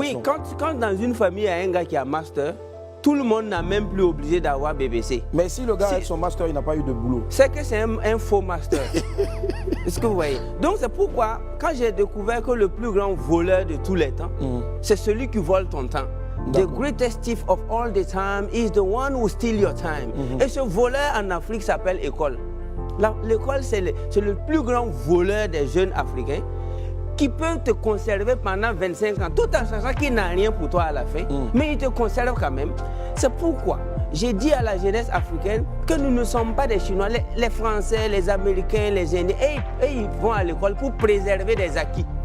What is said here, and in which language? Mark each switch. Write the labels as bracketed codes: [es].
[fr] Oui, quand dans une famille, il y a un gars qui a master, tout le monde n'a même plus obligé d'avoir BBC. Mais si le gars avec son master, il n'a pas eu de boulot. C'est que c'est un faux master. Est-ce que vous voyez? Donc c'est pourquoi, quand j'ai découvert que le plus grand voleur de tous les temps, c'est celui qui vole ton temps. [en] The greatest thief of all the time is the one who steals your time. [fr] Et ce voleur en Afrique s'appelle école. L'école, c'est le plus grand voleur des jeunes Africains qui peut te conserver pendant 25 ans, tout en sachant qu'il n'a rien pour toi à la fin, mais il te conserve quand même. C'est pourquoi j'ai dit à la jeunesse africaine que nous ne sommes pas des Chinois, les Français, les Américains, les Indiens, et ils vont à l'école pour préserver des acquis.